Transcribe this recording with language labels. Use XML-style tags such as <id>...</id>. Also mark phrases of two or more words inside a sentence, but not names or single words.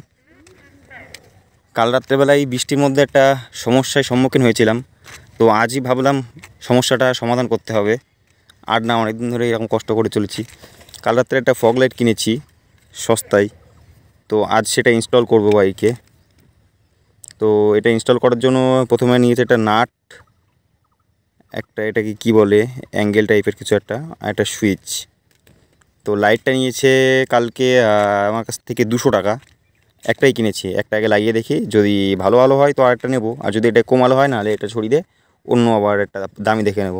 <bn>কাল রাত্রে বেলায় বিছানার মধ্যে এক সমস্যার সম্মুখীন হয়েছিলাম, তো আজই ভাবলাম সমস্যাটা সমাধান করতে হবে। আর না অনেক দিন ধরে এরকম কষ্ট করে চলেছি। কাল রাত্রে এক ফগ লাইট কিনেছি সস্তায়, তো আজ সেটা ইনস্টল করব বাইকে। তো এটা ইনস্টল করার জন্য প্রথমে নিয়েছি এক নাট, একটা এটাকে কি বলে অ্যাঙ্গেল টাইপের কিছু একটা, আর একটা সুইচ। তো লাইটটা নিয়েছে কালকে আমার কাছ থেকে 200 টাকা, একটাই কিনেছি। একটা আগে লাগিয়ে দেখি, যদি ভালো হয় তো আরেকটা নেব, আর যদি এটা কম আলো হয় নাহলে এটা ছড়িয়ে দিয়ে অন্য আবার একটা দামি দেখে নেব।</bn>